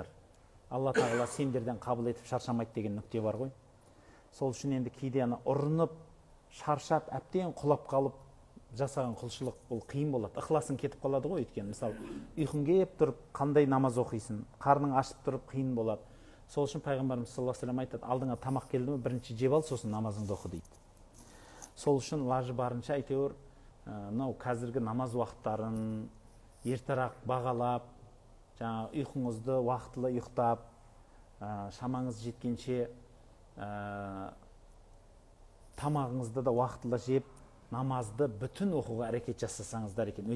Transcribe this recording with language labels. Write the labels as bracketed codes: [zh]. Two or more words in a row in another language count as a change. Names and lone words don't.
[kk] Алла Тағала сендерден қабыл етіп шаршамайды деген нүкте бар ғой. Сол үшін енді кейде ұрынып, шаршап, әбден құлап қалып жасаған құлшылық бұл қиын болады. Ықыласың кетіп қалады ғой. Өйткені мысалы ұйқың келіп тұрып қандай намаз оқисың, қарның ашып тұрып қиын болады. Сол үшін пайғамбарымыз [ar] صلى الله عليه وسلم [kk] айтады, алдыңа тамақ келді ме, бірінші жеп ал, сосын намазыңды оқы дейді. Сол үшін лажы барынша әйтеуір мынау қазіргі намаз уақыттарын ертерек бағалап, жаңа ұйқыңызды уақытылы ұйықтап, шамаңыз жеткенше тамағыңызды да уақытылы жеп, намазды бүтін оқуға әрекет жасасаңыздар екен.